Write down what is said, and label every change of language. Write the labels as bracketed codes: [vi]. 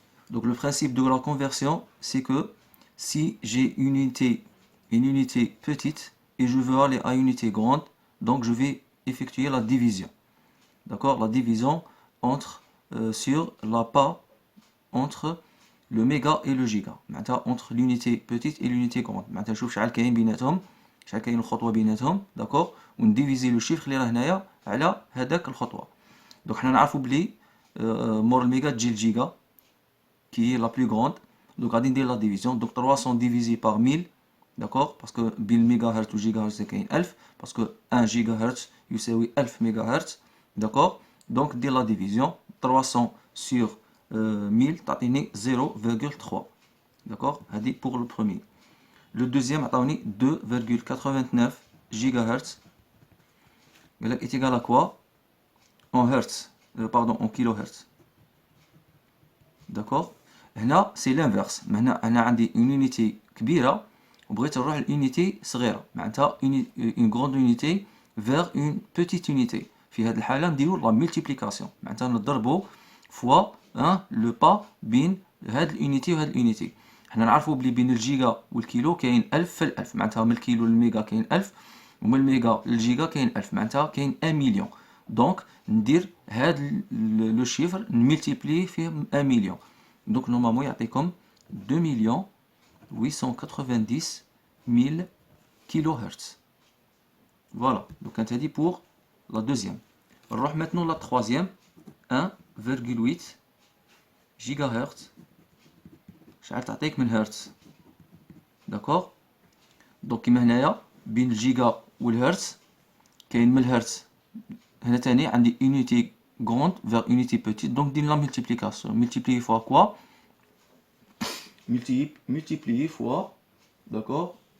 [fr] Donc, le principe de la conversion, c'est que si j'ai une unité petite et je veux aller à une unité grande, donc je vais effectuer la division. D'accord, la division sur la part entre le méga et le giga, entre l'unité petite et l'unité grande. [ar] شوف شحال كاين بيناتهم، شحال كاين الخطوه بيناتهم، داكور، ونديفيزي لو شيفر اللي راه هنايا على هذاك الخطوه. دونك حنا نعرفوا بلي مور الميجا تجي الجيجا [fr] qui est la plus grande. Donc [ar] غادي ندير [fr] la division. Donc 300 divisé par 1000. D'accord, parce que [ar] بين الميجا هرتز والجيجا هرتز كاين 1000 [fr] parce que [ar] 1 جيجا هرتز يساوي 1000 ميجا هرتز. [fr] D'accord, donc dès la division 300 sur 1000 [ar] تعطيني [fr] 0,3. D'accord, [ar] هذه [fr] pour le premier. Le deuxième [ar] تعطيني [fr] 2,89 GHz. est égal à quoi en hertz, pardon, en kilohertz. D'accord, [ar] هنا [fr] c'est l'inverse. [ar] هنا أنا عندي [fr] une unité [ar] كبيرة وبغيت نروح ل [fr] unité [ar] صغيرة، معناتها [fr] une grande unité vers une petite unité. [ar] في هذه الحالة نديرو لا ملتيبليكاسيون، معناتها نضربو فوا لو با بين هاد اليونيتي وهاد اليونيتي. حنا نعرفو بلي بين الجيجا والكيلو كاين 1000 في الألف، معناتها من الكيلو للميجا كاين 1000 ومن الميجا للجيجا كاين 1000، معناتها كاين 1 مليون. دونك ندير هاد لو شيفر نملتيبلي فيه 1 مليون. دونك نورمالمون يعطيكم 2,890,000 كيلو هرتز. [fr] Voilà, donc on a dit pour la deuxième. On va maintenant la troisième, 1,8 GHz. [ar] شحال تعطيك من هرتز. [fr] D'accord. Donc [ar] كيما هنايا بين الجيجا والهرتز كاين من الهرتز هنا تاني عندي [fr] unité grande vers unité petite. Donc [ar] دير [fr] la multiplication. Multiplier fois quoi? Multiplier fois, d'accord.